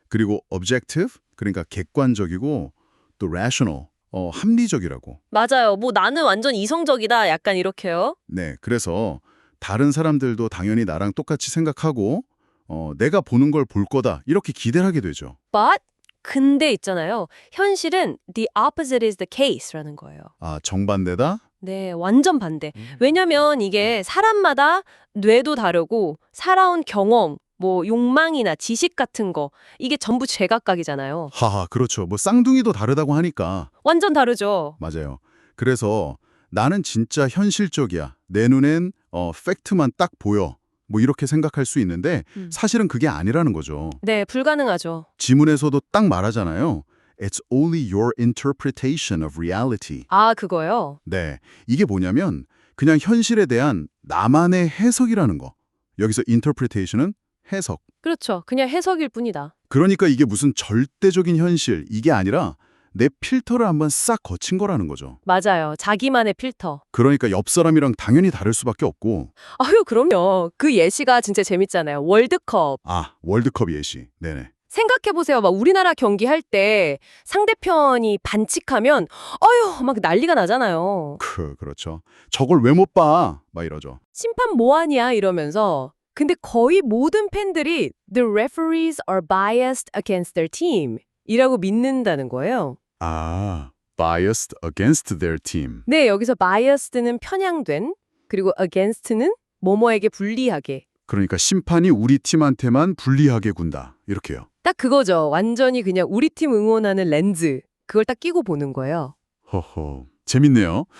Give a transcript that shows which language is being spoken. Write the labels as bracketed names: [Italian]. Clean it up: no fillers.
[Korean] 그리고 objective, 그러니까 객관적이고 또 rational, 합리적이라고. 맞아요. 뭐 나는 완전 이성적이다. 약간 이렇게요. 네, 그래서 다른 사람들도 당연히 나랑 똑같이 생각하고 내가 보는 걸 볼 거다 이렇게 기대를 하게 되죠. But 근데 있잖아요. 현실은 [English] the opposite is the case라는 거예요. [Korean] 아, 정반대다? 네, 완전 반대. 왜냐면 이게 사람마다 뇌도 다르고 살아온 경험, 뭐 욕망이나 지식 같은 거 이게 전부 제각각이잖아요. 하하, 그렇죠. 뭐 쌍둥이도 다르다고 하니까. 완전 다르죠. 맞아요. 그래서 나는 진짜 현실적이야. 내 눈엔 팩트만 딱 보여. 뭐 이렇게 생각할 수 있는데 사실은 그게 아니라는 거죠. 네, 불가능하죠. 지문에서도 딱 말하잖아요. [English] It's only your interpretation of reality. [Korean] 아, 그거요? 네, 이게 뭐냐면 그냥 현실에 대한 나만의 해석이라는 거. 여기서 interpretation은 해석. 그렇죠. 그냥 해석일 뿐이다. 그러니까 이게 무슨 절대적인 현실, 이게 아니라 내 필터를 한번 싹 거친 거라는 거죠. 맞아요. 자기만의 필터. 그러니까 옆 사람이랑 당연히 다를 수밖에 없고. 아유, 그럼요. 그 예시가 진짜 재밌잖아요. 월드컵. 아, 월드컵 예시. 네네. 생각해보세요. 막 우리나라 경기할 때 상대편이 반칙하면 어휴 막 난리가 나잖아요. 그렇죠. 저걸 왜 못 봐? 막 이러죠. 심판 뭐하냐 이러면서. 근데 거의 모든 팬들이 [English] The referees are biased against their team [Korean] 이라고 믿는다는 거예요. [English] 아, biased against their team. [Korean] 네, 여기서 biased는 편향된, 그리고 against는 뭐뭐에게 불리하게. 그러니까 심판이 우리 팀한테만 불리하게 군다. 이렇게요. 딱 그거죠. 완전히 그냥 우리 팀 응원하는 렌즈. 그걸 딱 끼고 보는 거예요. 허허. 재밌네요.